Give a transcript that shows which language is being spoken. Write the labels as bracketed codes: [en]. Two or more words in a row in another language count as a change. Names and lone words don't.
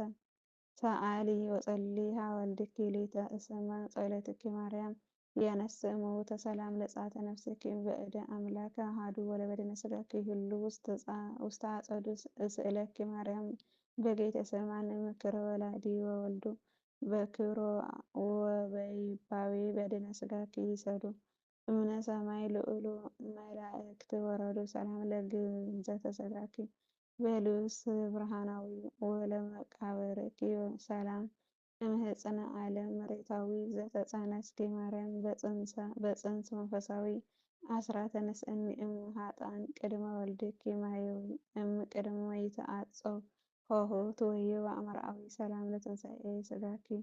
[gez] ሰአሊ ወጸልዪ ወልድኪ ሊተ እስመ ጸሎትኪ ማርያም ያነስእ እሙተ ሰላም ለጻተ ነፍስኪ በእደ አምላክ አሐዱ ወለበድነ ሥጋኪ ይህሉ ውስተ አጸዱ እስእለኪ ማርያም በጌቴሰማኒ ምክረ ወላዲ ወወልዱ በክብሮ ወበይባቤ በድነ ሥጋኪ ይሰዱ እምነ ሰማይ ልዑሉ መላእክት ወረዱ ሰላም ለግንዘተ ሥጋኪ በልብስ ብርሃናዊ ወለመቃብርኪ ሰላም እምህፅነ ዓለም መሬታዊ ዘተጸነስኪ ማርያም በጽንስ መንፈሳዊ አስራተ ንስእኒ እም ኃጥአን ቅድመ ወልድኪ ማህየዊ እም ቅድመ ይትዓጸው ሆህት ወይባ መርአዊ ሰላም ለትንሣኤ ሥጋኪ